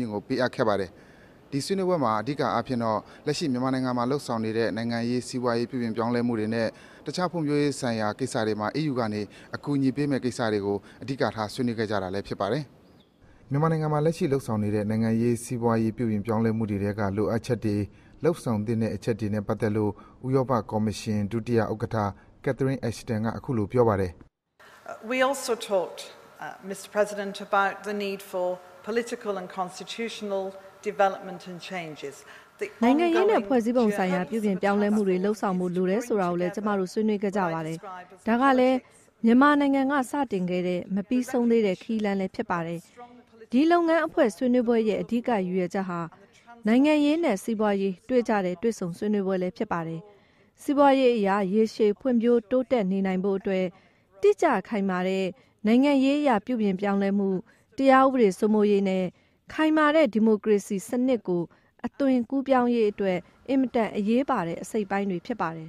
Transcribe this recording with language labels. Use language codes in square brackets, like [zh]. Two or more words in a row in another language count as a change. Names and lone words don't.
[my] င့်ကိုပေးအပ်ခဲ့ပါတယ်။ဒီဆွေးနွေးပွဲမှာအဓိကအဖြစ်တော့လက်ရှိမြန်မာနိုင်ငံမှာလှုပ်ဆောင်နေတဲ့နိုင်ငံရေးစီးပွားရေးပြည်ပြင်ပြောင်းလဲမှုတွေနဲ့တခြားဖွံ့ဖြိုးရေးဆိုင်ရာကိစ္စတွေမှာ EU ကနေအကူအညီပေးမဲ့ကိစ္စတွေကိုအဓိကထားဆွေးနွေးခဲ့ကြတာလည်းဖြစ်ပါတယ်။မြန်မာနိုင်ငံမှာလက်ရှိလှုပ်ဆောင်နေတဲ့နိုင်ငံရေးစီးပွားရေးပြည်ပြင်ပြောင်းလဲမှုတွေကလိုအပ်ချက်တွေလှုပ်ဆောင်တဲ့အချက်တွေနဲ့ပတ်သက်လို့ဥရောပကော်မရှင်ဒုတိယဥက္ကဋ္ဌ Catherine Ashton ကအခုလိုပြောပါတယ် [en] We also talked, Mr. President, about the need for political and constitutional development and changes. [my] နိုင်ငံရေးနဲ့ဖွဲ့စည်းပုံဆိုင်ရာပြုပြင်ပြောင်းလဲမှုတွေလှုပ်ဆောင်မှုလိုတယ်ဆိုတာကိုလည်းကျမတို့ဆွေးနွေးကြကြပါတယ်။ဒါကလည်းမြန်မာနိုင်ငံကစတင်ခဲ့ တဲ့မပြီးဆုံးသေးတဲ့ခီးလန်းလည်းဖြစ်ပါတယ်။ဒီလုပ်ငန်းအဖွဲ့ဆွေးနွေးပွဲရဲ့အဓိကရည်ရွယ်ချက်ဟာနိုင်ငံရေးနဲ့စီးပွားရေးတွေ့ကြတဲ့တွေ့ဆုံဆွေးနွေးပွဲလည်းဖြစ်ပါတယ်။စီးပွားရေးအရာရေရှည်ဖွံ့ဖြိုးတိုးတက်နေနိုင်ဖို့အတွက်တိကျခိုင်မာတဲ့နိုင်ငံရေးအရာပြုပြင်ပြောင်းလဲမှုတရားဥပဒေစိုးမိုးရေးနဲ့ခိုင်မာတဲ့ဒီမိုကရေစီစနစ်ကိုအသွင်ကူးပြောင်းရေးအတွက်အင်မတန်အရေးပါတဲ့အစိတ်ပိုင်းတွေဖြစ်ပါတယ်